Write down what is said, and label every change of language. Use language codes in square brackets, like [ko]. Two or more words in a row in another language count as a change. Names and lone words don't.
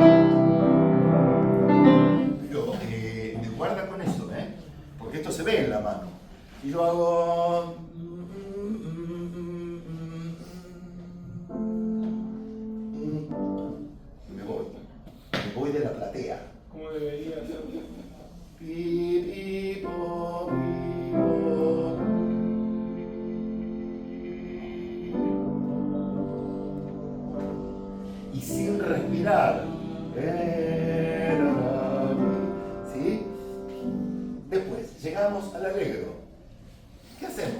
[es] Pero guarda con eso, porque esto se ve en la mano. Y yo hago. Me voy de la platea. ¿Cómo debería ser? Pi, pi, po, pi, po. Y sin respirar. ¿Sí? Después, llegamos al alegro. ¿Qué hacemos?